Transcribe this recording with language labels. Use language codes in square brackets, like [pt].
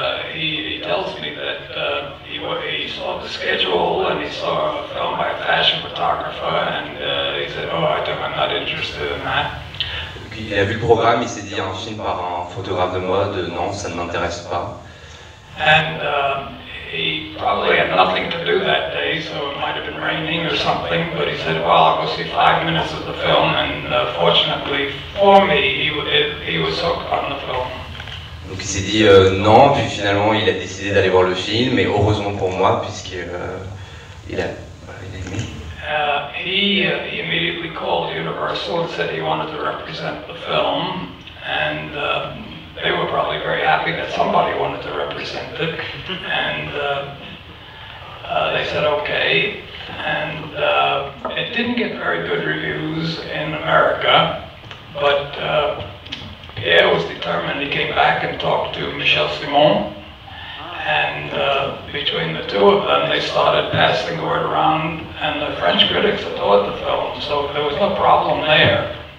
[en] He tells me that he saw the schedule and he saw a film by a fashion photographer and he said, "Oh, I'm not interested in that." [fr] Il a vu le programme, il s'est dit un film par un photographe de mode, non, ça ne m'intéresse pas. [en] And he probably had nothing to do that day, so it might have been raining or something, but he said, well, I'll go see 5 minutes of the film, and fortunately for me, he was hooked on the film. [fr] Donc il s'est dit non, puis finalement il a décidé d'aller voir le film, et heureusement pour moi, puisqu'il il a aimé. [en] He immediately called Universal and said he wanted to represent the film, and they were probably very happy that somebody wanted to represent it, and they said okay, and it didn't get very good reviews in America, but Pierre was determined. He came back and talked to Michel Simon, and between the two of them they started passing the word around, and the French critics adored the film, so there was no problem there.